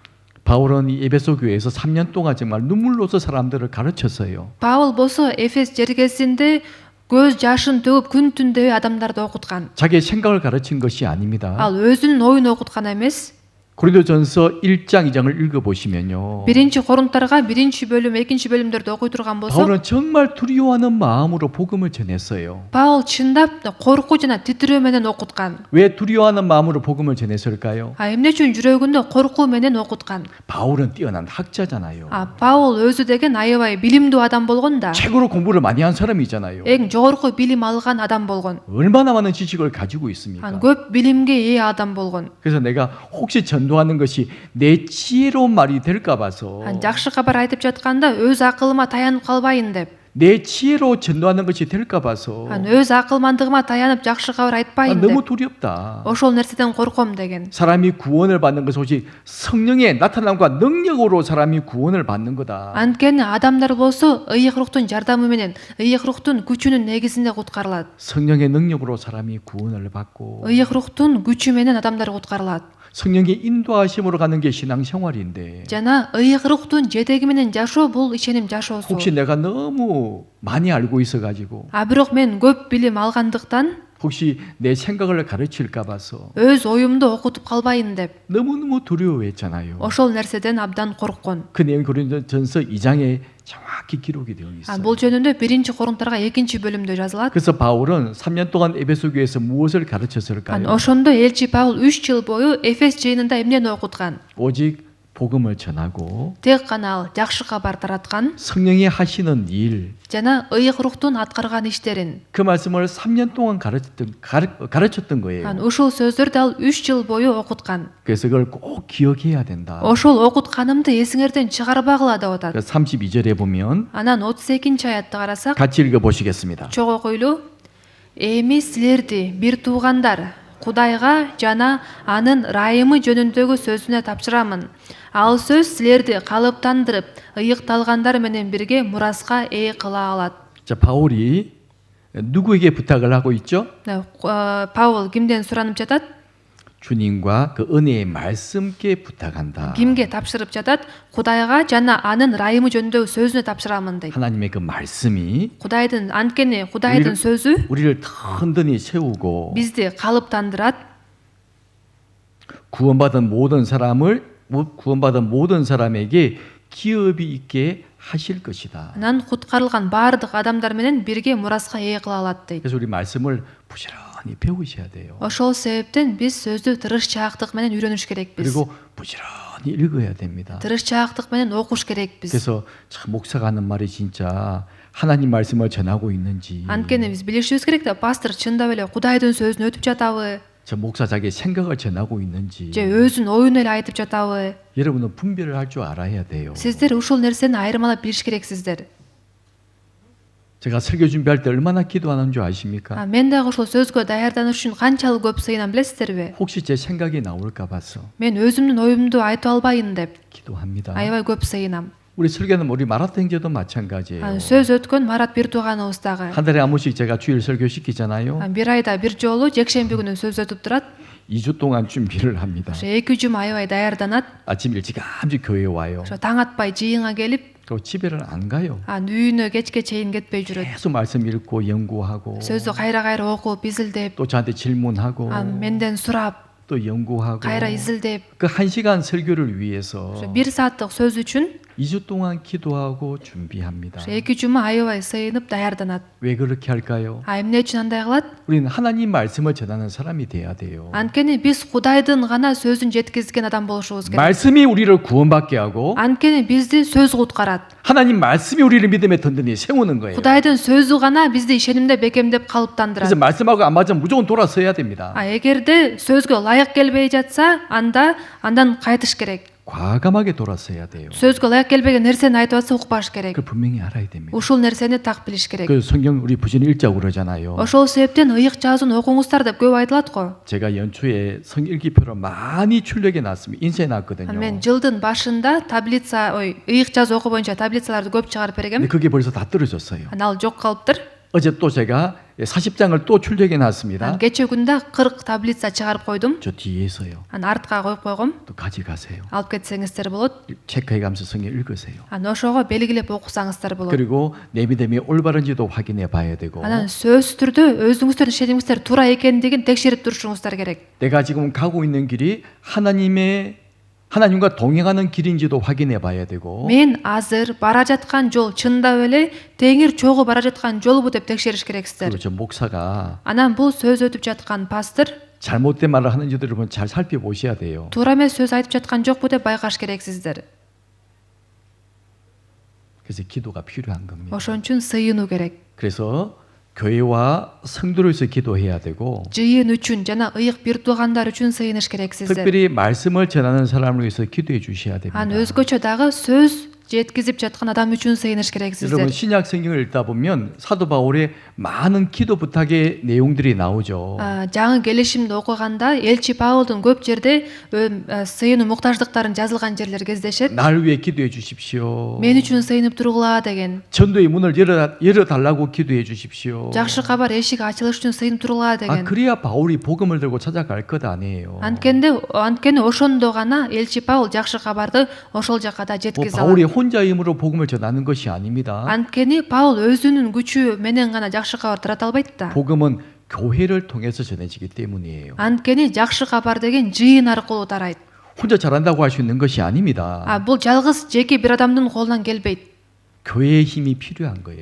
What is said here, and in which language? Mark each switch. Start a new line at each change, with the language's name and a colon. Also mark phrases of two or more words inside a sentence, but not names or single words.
Korean: 바울은 이 에베소 교회에서 3년 동안 정말 눈물로서 사람들을 가르쳤어요.
Kyrgyz: Паул болсо Эфес жеркесинде көз жашын төгүп күн түн дебей адамдарды окуткан.
Korean: 자기의 생각을 가르친 것이 아닙니다.
Kyrgyz: Ал өзүнүн оюн окуткан эмес.
Korean: 고린도전서 1장 2장을 읽어보시면요.
Kyrgyz: Биринчи Корунттарга 1-бөлүм, 2-бөлүмдөрдү окуй турган болсок,
Korean: 바울은 정말 두려워하는 마음으로 복음을 전했어요.
Kyrgyz: Паул чындап коркуу жана титирөө менен окуткан.
Korean: 왜 두려워하는 마음으로 복음을 전했을까요?
Kyrgyz: Эмне үчүн жүрөгүндө коркуу менен окуткан?
Korean: 바울은 뛰어난 학자잖아요.
Kyrgyz: Паул өзү деген аябай билимдүү адам болгон да.
Korean: 최고로 공부를 많이 한 사람이잖아요.
Kyrgyz: Эң жогорку билим алган адам болгон.
Korean: 얼마나 많은 지식을 가지고 있습니까?
Kyrgyz: көп билимге ээ адам болгон.
Korean: 그래서 내가 혹시 전도하는 것이 내 지혜로운 말이 될까 봐서
Kyrgyz: Жакшы кабар айтып жатканда өз акылыма таянып калбайын деп.
Korean: 내 지혜로 전도하는 것이 될까 봐서
Kyrgyz: өз акылмандыгыма таянып жакшы кабар айтпайын деп.
Korean: 너무 두렵다.
Kyrgyz: ошол нерседен корком деген.
Korean: 사람이 구원을 받는 것은 오직 성령의 나타남과 능력으로 사람이 구원을 받는 거다.
Kyrgyz: Анткени адамдар болсо ыйык руктун жардамы менен, ыйык руктун күчүнүн негизинде куткарылат.
Korean: 성령의 능력으로 사람이 구원을 받고
Kyrgyz: ыйык руктун күчү менен адамдар куткарылат.
Korean: 성령의 인도하심으로 가는 게 신앙 생활인데
Kyrgyz: жана ыйык руктун жетеги менен жашоо бул ишеним жашоосу.
Korean: 혹시 내가 너무 많이 알고 있어가지고
Kyrgyz: бирок мен көп билим алгандыктан
Korean: 혹시 내 생각을 가르칠까 봐서
Kyrgyz: өз оюмду окутуп калбайын деп
Korean: 너무너무 두려워했잖아요.
Kyrgyz: ошол нерседен абдан корккон.
Korean: 그 내용 고린도전서 2장에 정확히 기록이 되어 있어요.
Kyrgyz: бул жөнүндө 1-Корунттарга 2-бөлүмдө жазылат.
Korean: 그래서 바울은 3년 동안 에베소 교회에서 무엇을 가르쳤을까요?
Kyrgyz: ошондо элчи Паул 3 жыл бою Эфес жыйынында эмнени окуткан?
Korean: 오직 복음을 전하고
Kyrgyz: тек гана ал жакшы кабар тараткан
Korean: 성령이 하시는 일,
Kyrgyz: жана ыйык руктун аткарган иштерин.
Korean: 그 말씀을 3년 동안 가르쳤던 거예요.
Kyrgyz: ушул сөздөрдү ал 3 жыл бою окуткан.
Korean: 그래서 그걸 꼭 기억해야 된다.
Kyrgyz: ошол окутканымды эсиңерден чыгарбагыла деп атат.
Korean: 32절에 보면
Kyrgyz: Анан 32 аятты карасак,
Korean: 같이 읽어보시겠습니다.
Kyrgyz: чогуу окуйлу. Эми силерди бир туугандар Кудайга жана анын райымы жөнүндөгү сөзүнө тапшырамын. Ал сөз силерди калыптандырып, ыйыкталгандар менен бирге мураска ээ кыла алат.
Korean: 자, 바울이 누구에게 부탁을 하고 있죠?
Kyrgyz: Паул кимден суранып жатат?
Korean: 주님과 그 은혜의 말씀께 부탁한다.
Kyrgyz: Кимге тапшырып жатат? Кудайга жана анын райымы жөнүндөгү сөзүнө тапшырамын дейт.
Korean: 하나님의 그 말씀이
Kyrgyz: Кудайдын анткени Кудайдын сөзү
Korean: 우리를 든든히 세우고
Kyrgyz: бизди калыптандырат.
Korean: 구원받은 모든 사람에게 기업이 있게 하실 것이다.
Kyrgyz: Анан куткарылган баардык адамдар менен бирге мураска ээ кыла алат дейт.
Korean: 그래서 우리 말씀을 부지런히 배우셔야 돼요.
Kyrgyz: Ошол себептен биз сөздү тырышчаактык менен үйрөнүш керекпиз.
Korean: 그리고 부지런히 읽어야 됩니다.
Kyrgyz: тырышчаактык менен окуш керекпиз.
Korean: 그래서 참 목사가 하는 말이 진짜 하나님 말씀을 전하고 있는지,
Kyrgyz: Анткени биз билишибиз керек да, пастор чындап эле Кудайдын сөзүн өтүп жатабы,
Korean: 저 목사 자기 생각을 전하고 있는지
Kyrgyz: же өзүнүн оюн эле айтып жатабы.
Korean: 여러분은 분별을 할 줄 알아야 돼요.
Kyrgyz: Сиздер ушул нерсени айырмалап билиш керексиздер.
Korean: 제가 설교 준비할 때 얼마나 기도하는 줄 아십니까?
Kyrgyz: Мен дагы ушул сөзгө даярданыш үчүн канчалык көп сыйынам билесиздерби?
Korean: 혹시 제 생각이 나올까 봐서
Kyrgyz: Мен өзүмдүн оюмду айтып албайын деп
Korean: 기도합니다.
Kyrgyz: аябай көп сыйынам.
Korean: 우리 설교는 우리 마라톤 행제도 마찬가지예요.
Kyrgyz: Сөз өткөн Марат бир тууганыбыз дагы.
Korean: 한 달에 한 번씩 제가 주일 설교 시키잖아요.
Kyrgyz: Бир айда бир жолу жекшемби күнү сөз өтүп турат.
Korean: 2주 동안 준비를 합니다.
Kyrgyz: Ошо 2 жума 아ябай даярданат.
Korean: 아침 일찌감치 교회에 와요.
Kyrgyz: Ошо таң атпай жыйынга келип,
Korean: 그리고 집에는 안 가요.
Kyrgyz: үйүнө кечке чейин кетпей жүрөт.
Korean: 계속 말씀 읽고 연구하고
Kyrgyz: сөздү кайра окуп, изилдеп,
Korean: 또 저한테 질문하고
Kyrgyz: менден сурап,
Korean: 또 연구하고
Kyrgyz: кайра изилдеп,
Korean: 그 1시간 설교를 위해서
Kyrgyz: ошо 1 сааттык сөз үчүн
Korean: 2주 동안 기도하고 준비합니다.
Kyrgyz: ошо 2 жума аябай сыйынып даярданат.
Korean: 왜 그렇게 할까요?
Kyrgyz: Эмне үчүн андай кылат?
Korean: 우리는 하나님 말씀을 전하는 사람이 돼야 돼요.
Kyrgyz: Анткени биз Кудайдын гана сөзүн жеткизген адам болушубуз керек.
Korean: 말씀이 우리를 구원받게 하고
Kyrgyz: Анткени бизди сөз куткарат.
Korean: 하나님 말씀이 우리를 믿음에 든든히 세우는 거예요.
Kyrgyz: Кудайдын сөзү гана бизди ишенимде бекемдеп
Korean: 그래서
Kyrgyz: калыптандырат.
Korean: 말씀하고 안 맞으면 무조건 돌아서야 됩니다.
Kyrgyz: Эгерде сөзгө ылайык келбей жатса, андан кайтыш керек.
Korean: 과감하게 돌아서야 돼요.
Kyrgyz: сөзгө ылайык келбеген нерсени айтып атса укпаш керек.
Korean: 그 분명히 알아야 됩니다.
Kyrgyz: Ушул нерсени так билиш керек.
Korean: 그 성경 우리 부진 읽자고 그러잖아요.
Kyrgyz: Ошол себептен ыйык жазуун окуңуздар деп көп айтылат го.
Korean: 제가 연초에 성일기표를 많이 출력해 놨습니다. 인쇄해 놨거든요.
Kyrgyz: Мен жылдын башында ыйык жазуу окуу боюнча таблицаларды көп чыгарып
Korean: 근데
Kyrgyz: бергем.
Korean: 그게 벌써 다 떨어졌어요.
Kyrgyz: Ал жок калыптыр.
Korean: 어제 또 제가 40장을 또 출력해 놨습니다.
Kyrgyz: Кече күндө 40 таблица чыгарып койдум.
Korean: 저 뒤에서요.
Kyrgyz: Артка коюп койгом.
Korean: 또 가져가세요.
Kyrgyz: Алып кетсеңиздер болот.
Korean: 체크해가면서 성경 읽으세요.
Kyrgyz: Ошого белгилеп окусаңыздар болот.
Korean: 그리고 내 믿음이 올바른지도 확인해 봐야 되고
Kyrgyz: Анан сөзсүз түрдө өзүңүздөрдүн ишенимиңиздер туура экендигин текшерип турушуңуздар керек.
Korean: 내가 지금 가고 있는 길이 하나님과 동행하는 길인지도 확인해 봐야 되고
Kyrgyz: Мен азыр бара жаткан жол чындап эле теңир чогуу бара жаткан жолбу деп текшериш керексиздер.
Korean: 그리고 저 목사가
Kyrgyz: Анан бул сөз өтүп жаткан пастор
Korean: 잘못된 말을 하는지도 여러분 잘 살펴보셔야 돼요.
Kyrgyz: туура эмес сөз айтып жаткан жокпу деп байкаш керексиздер.
Korean: 그래서 기도가 필요한 겁니다.
Kyrgyz: Ошон үчүн сыйынуу керек.
Korean: 그래서 교회와 성도를 위해서 기도해야 되고
Kyrgyz: Жыйын үчүн жана ыйык бир туугандар үчүн сыйыныш керексиздер.
Korean: 특별히 말씀을 전하는 사람을 위해서 기도해 주셔야 됩니다.
Kyrgyz: өзгөчө дагы сөз жеткизип жаткан адам үчүн сыйыныш керексиздер.
Korean: 여러분 신약 성경을 읽다 보면 사도 바울의 많은 기도 부탁의 내용들이 나오죠.
Kyrgyz: жаңы келишимди окуганда элчи Паулдун көп жерде сыйынуу муктаждыктарын жазылган жерлер кездешет.
Korean: 날 위해 기도해 주십시오.
Kyrgyz: Мен үчүн сыйынып тургула деген.
Korean: 전도의 문을 열어 달라고 기도해 주십시오.
Kyrgyz: Жакшы кабар эшиги ачылыш үчүн сыйынып тургула деген.
Korean: 그래야 바울이 복음을 들고 찾아갈 것 아니에요.
Kyrgyz: Анткени ошондо гана элчи Паул жакшы кабарды ошол жака да жеткизе
Korean: 바울이
Kyrgyz: алат.
Korean: 혼자 힘으로 복음을 전하는 것이 아닙니다.
Kyrgyz: Анткени Паул өзүнүн күчү менен гана жакшы кабар тарата албайт да.
Korean: 복음은 교회를 통해서 전해지기 때문이에요.
Kyrgyz: Анткени жакшы кабар деген жыйын аркылуу тарайт.
Korean: 혼자 잘한다고 할 수 있는 것이 아닙니다.
Kyrgyz: Бул жалгыз жеке бир адамдын колунан келбейт.
Korean: 교회의 힘이 필요한 거예요.